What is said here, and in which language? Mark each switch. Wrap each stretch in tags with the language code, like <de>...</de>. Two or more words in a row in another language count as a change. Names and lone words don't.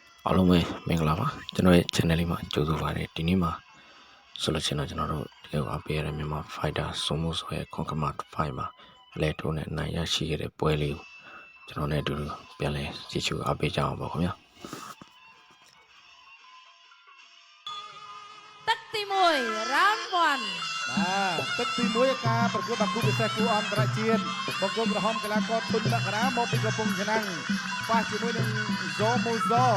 <my>အားလုံးပဲမင်္ဂလာပါကျွန်တော်ရဲ့ channel လေးမှာကြိုဆိုပါရစေဒီနေ့မှာဆိုလို့ရှိရင်တော့ကျွန်တော်တို့တကယ်အားပေးရတဲ့မြန်မာ fighter စုံမှုဆိုရဲ့ Concomand 5မှာအလဲထိုးနဲ့နိုင်ရရှိခဲ့တဲ့ပွဲလေးကိုကျွန်တော်နဲ့အတူတူပြန်လည်ကြည့်ရှုအားပေးကြအောင်ပါခင်ဗျာ</my> <km>ទឹកទី1 round 1 ទឹកទី1ការប្រកួតបាគូពិសេសគូអន្តរជាតិបង្គំក្រហមកីឡាករទុនមករាមកពីកំពង់ឆ្នាំងប៉ះជាមួយនឹងហ្សូម៉ូហ្សូ</km>